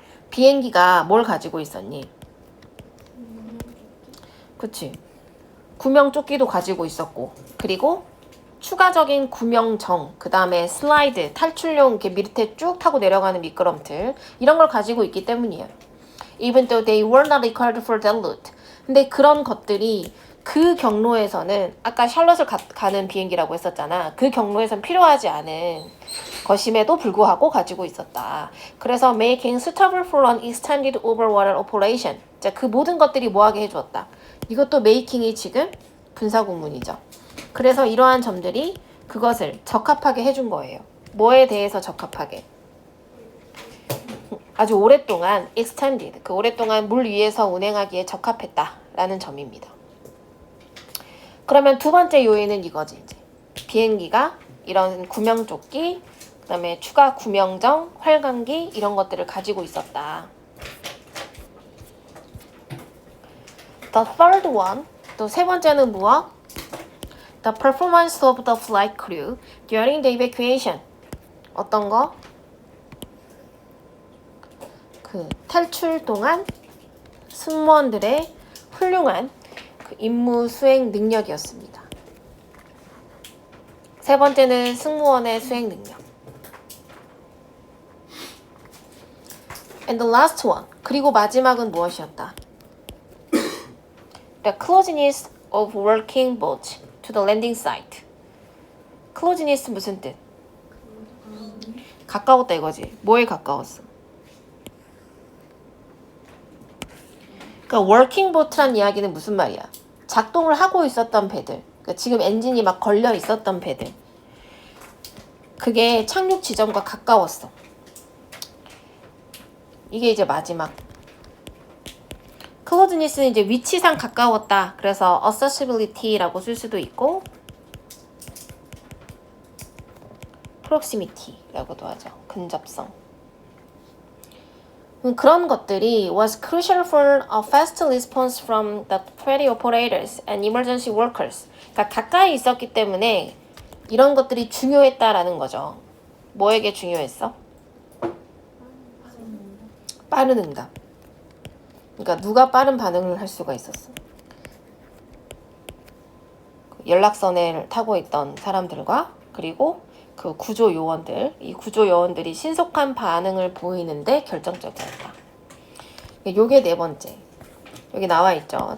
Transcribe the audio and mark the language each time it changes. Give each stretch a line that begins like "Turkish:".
Korean: 비행기가 뭘 가지고 있었니? 그치. 구명조끼도 가지고 있었고 그리고 추가적인 구명정, 그 다음에 슬라이드, 탈출용 이렇게 밑에 쭉 타고 내려가는 미끄럼틀 이런 걸 가지고 있기 때문이에요.
English: Even though they were not required for that route.
Korean: 근데 그런 것들이 그 경로에서는 아까 샬럿을 가는 비행기라고 했었잖아. 그 경로에선 필요하지 않은 것임에도 불구하고 가지고 있었다. 그래서
English: making suitable for an extended overwater operation.
Korean: 자, 그 모든 것들이 뭐하게 해주었다. 이것도 making이 지금 분사구문이죠. 그래서 이러한 점들이 그것을 적합하게 해준 거예요. 뭐에 대해서 적합하게? 아주 오랫동안 extended, 그 오랫동안 물 위에서 운행하기에 적합했다라는 점입니다. 그러면 두 번째 요인은 이거지. 이제 비행기가 이런 구명조끼, 그 다음에 추가 구명정, 활강기 이런 것들을 가지고 있었다.
English: The third one,
Korean: 또 세 번째는 무엇?
English: The performance of the flight crew during the evacuation.
Korean: 어떤 거? 그 탈출 동안 승무원들의 훌륭한 그 임무 수행 능력이었습니다. 세 번째는 승무원의 수행 능력.
English: And the last one.
Korean: 그리고 마지막은 무엇이었다?
English: The closeness of working boats to the landing site.
Korean: closeness 무슨 뜻? 가까웠다 이거지. 뭐에 가까웠어? 그러니까 working boat란 이야기는 무슨 말이야? 작동을 하고 있었던 배들. 그러니까 지금 엔진이 막 걸려 있었던 배들. 그게 착륙 지점과 가까웠어. 이게 이제 마지막. closeness는 이제 위치상 가까웠다. 그래서 accessibility라고 쓸 수도 있고 proximity라고도 하죠. 근접성. 그런 것들이
English: was crucial for a fast response from the ferry operators and emergency workers.
Korean: 그러니까 가까이 있었기 때문에 이런 것들이 중요했다라는 거죠. 뭐에게 중요했어? 빠른 응답. 그러니까 누가 빠른 반응을 할 수가 있었어? 연락선을 타고 있던 사람들과 그리고 그 구조 요원들, 이 구조 요원들이 신속한 반응을 보이는데 결정적이었다. 요게 네 번째. 여기 나와 있죠.